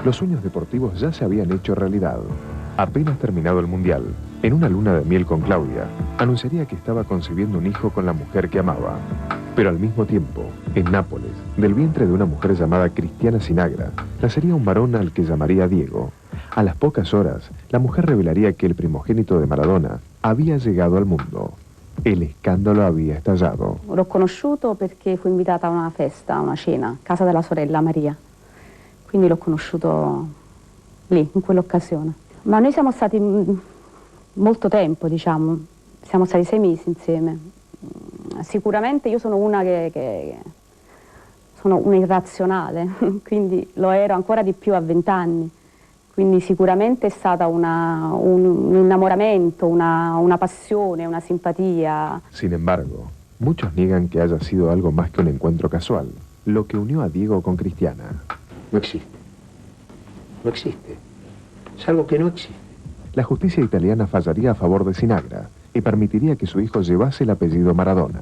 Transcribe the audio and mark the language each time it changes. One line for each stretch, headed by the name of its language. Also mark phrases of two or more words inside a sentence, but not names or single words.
Spanish: Los sueños deportivos ya se habían hecho realidad. Apenas terminado el Mundial, en una luna de miel con Claudia, anunciaría que estaba concibiendo un hijo con la mujer que amaba. Pero al mismo tiempo, en Nápoles, del vientre de una mujer llamada Cristiana Sinagra, nacería un varón al que llamaría Diego. A las pocas horas, la mujer revelaría que el primogénito de Maradona había llegado al mundo. El escándalo había estallado.
Italian: L'ho conosciuto perché fu invitata a una festa, a una cena, a casa della sorella Maria. Quindi l'ho conosciuto lì, in quell'occasione. Ma noi siamo stati molto tempo, diciamo, siamo stati 6 mesi insieme. Sicuramente io sono una che sono una irrazionale, quindi lo ero ancora di più a 20 anni. Quindi sicuramente è stata un innamoramento, una passione, una simpatía.
Spanish: Sin embargo, muchos niegan que haya sido algo más que un encuentro casual, lo que unió a Diego con Cristiana. No existe. No existe. Es algo que no existe. La justicia italiana fallaría a favor de Sinagra y permitiría que su hijo llevase el apellido Maradona.